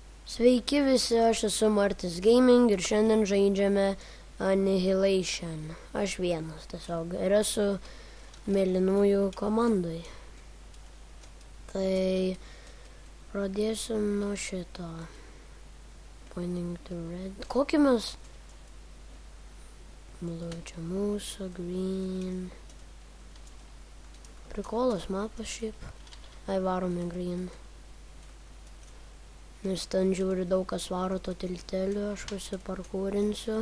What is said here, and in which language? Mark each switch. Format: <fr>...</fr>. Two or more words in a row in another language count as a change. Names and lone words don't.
<lt>Sveiki visi, aš esu Martis Gaming ir šiandien žaidžiame Annihilation. Aš vienas tiesiog ir esu mėlynųjų komandai. Tai pradėsim nuo šito.</lt> <en>Pointing to red.</en> <lt>Kokį mes? Blue čia mūsų, green. Prikolas mapas šiaip. Varome green. Nes ten žiūri daug kas varo to tilteliu, aš visi parkūrinsiu.</lt>